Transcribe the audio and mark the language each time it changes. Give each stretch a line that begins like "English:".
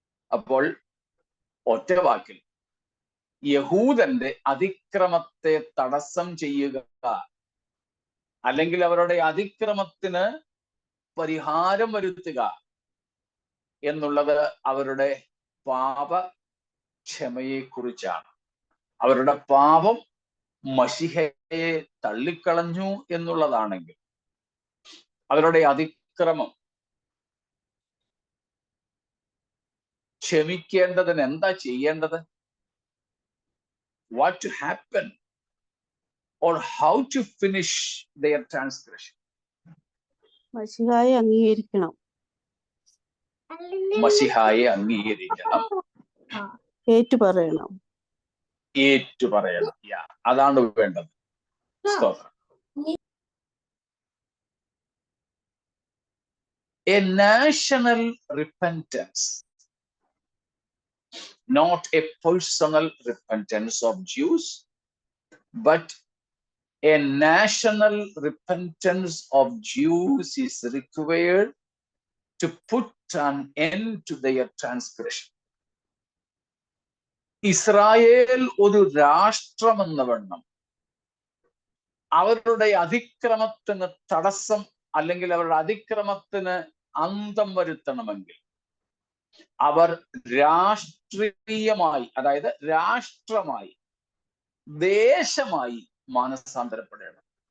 Malayalam: അപ്പോൾ ഒറ്റ വാക്കിൽ യഹൂദന്റെ അതിക്രമത്തെ തടസ്സം ചെയ്യുക, അല്ലെങ്കിൽ അവരുടെ അതിക്രമത്തിന് പരിഹാരം വരുത്തുക എന്നുള്ളത് അവരുടെ പാപക്ഷമയെക്കുറിച്ചാണ്. അവരുടെ പാപം മശിഹയെ തള്ളിക്കളഞ്ഞു എന്നുള്ളതാണെങ്കിൽ, അവരുടെ അതിക്രമം ക്ഷമിക്കേണ്ടതിന് എന്താ ചെയ്യേണ്ടത്?
English: What to happen or how to finish their transgression?
Malayalam: മശിഹായെ അംഗീകരിക്കണം. മശിഹായെ അംഗീകരിക്കണം, ഏറ്റുപറയണം. ഏറ്റുപറയണം. അതാണ് വേണ്ടത്. സ്തോത്രം.
English: A national repentance, not a personal repentance of Jews, but a national repentance of Jews is required to put an end to their transgression.
Malayalam: Israel ഒരു രാഷ്ട്രമെന്ന വണ്ണം അവരുടെ അതിക്രമത്തിന് തടസ്സം, അല്ലെങ്കിൽ അവരുടെ അതിക്രമത്തിന് അന്തം വരുത്തണമെങ്കിൽ അവർ രാഷ്ട്രീയമായി, അതായത് രാഷ്ട്രമായി, ദേശമായി മാനസാന്തരപ്പെടണം.